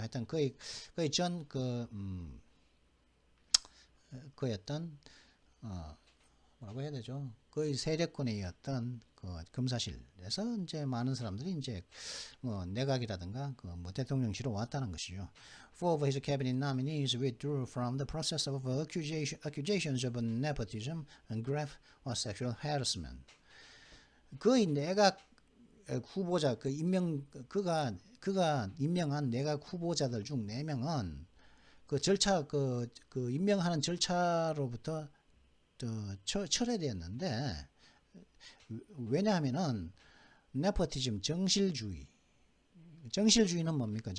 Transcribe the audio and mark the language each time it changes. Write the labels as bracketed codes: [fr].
[ko] 하여튼 거의 전 그였던 뭐라고 해야 되죠? 거의 세력권이었던 그 검사실에서 이제 많은 사람들이 이제 뭐 내각이라든가 뭐 대통령실로 왔다는 것이죠. [en] Four of his cabinet nominees withdrew from the process of accusations of nepotism and graft or sexual harassment. [ko] 거의 내각 후보자 그가 임명한 내각 후보자들 중 4명은 그 절차 그 임명하는 절차로부터 철회되었는데 왜냐하면은 네포티즘 정실주의는 뭡니까?